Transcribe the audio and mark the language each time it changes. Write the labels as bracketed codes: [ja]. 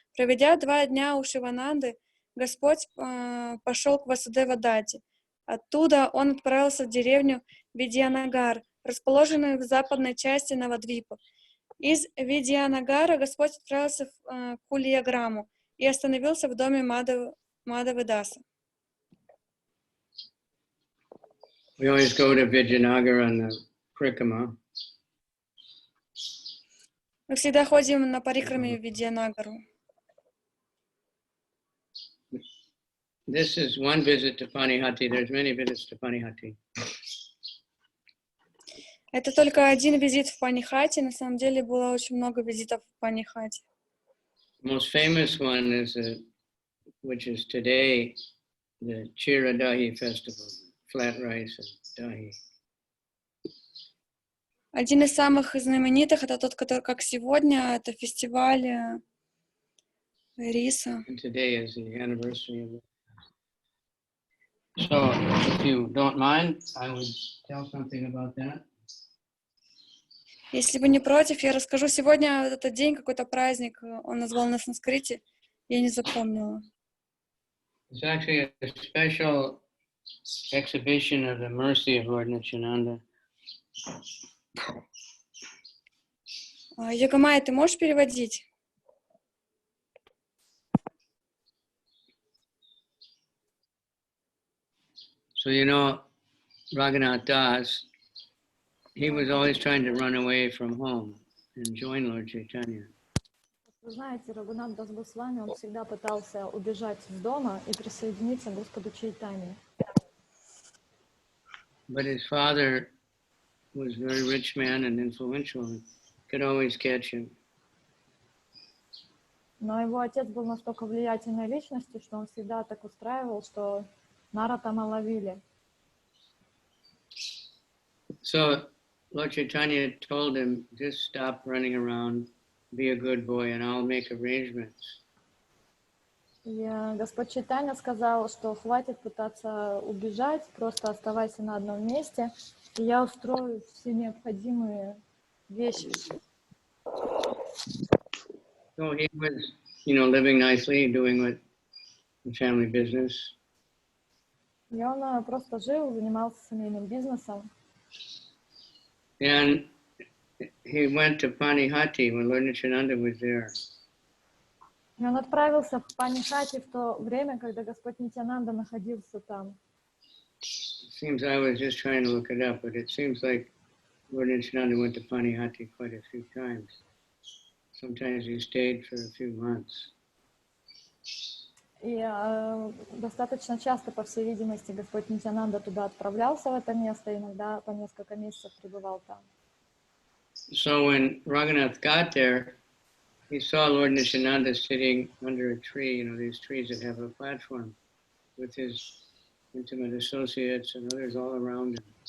[ru] Проведя 2 дня у Шивананды, Господь пошел к Васудева Дате. Оттуда он отправился в деревню Видьянагар, расположенную в западной части Навадвипа. Из Видьянагара Господь отправился в Кульяграму и остановился в доме Мадавы Даса. [en] We always go to Vijayanagara on the Parikama. [ru] Мы всегда ходим на парикраме в Видьянагару. [en] This is one visit to Panihati. There's many visits to Panihati. [ru] Это только один визит в Панихати. На самом деле было очень много визитов в Панихати. [en] The most famous one is, which is today, the Chira Dahi festival, flat rice and dahi. [ru] Один из самых знаменитых, это тот, который, как сегодня, это фестиваль риса. [en] And today is the anniversary of it. So, if you don't mind, I would tell something about that. [ru] Если вы не против, я расскажу. Сегодня этот день, какой-то праздник, он назвал на санскрите, я не запомнила. [en] It's actually a special exhibition of the mercy of Lord Nityananda. [ru] Йогамайя, ты можешь переводить? [en] So you know, Raghunath Das, he was always trying to run away from home and join Lord Chaitanya. [ru] Вы знаете, Рагунат Дас Госвами, он всегда пытался убежать из дома и присоединиться к Господу Чайтанье. [en] But his father was a very rich man and influential and could always catch him. [ru] Но его отец был настолько влиятельной личностью, что он всегда так устраивал, что Наратама ловили. [en] So Lord Chaitanya told him, just stop running around, be a good boy, and I'll make arrangements. [ru] И Господь Чайтанья сказал, что хватит пытаться убежать, просто оставайся на одном месте, и я устрою все необходимые вещи. [en] So he was, living nicely, doing what the family business. [ru] И он просто жил, занимался семейным бизнесом. [en] And he went to Panihati when Lord Nityananda was there. [ru] И он отправился в Панихати в то время, когда Господь Нитьянанда находился там. [en] It seems I was just trying to look it up, but it seems like Lord Nityananda went to Panihati quite a few times. Sometimes he stayed for a few months. [ru] И достаточно часто, по всей видимости, Господь Нитьянанда туда отправлялся, в это место, иногда по несколько месяцев пребывал там. [en] So when Raghunath got there, he saw Lord Nityananda sitting under a tree, these trees that have a platform, with his intimate associates and others all around him.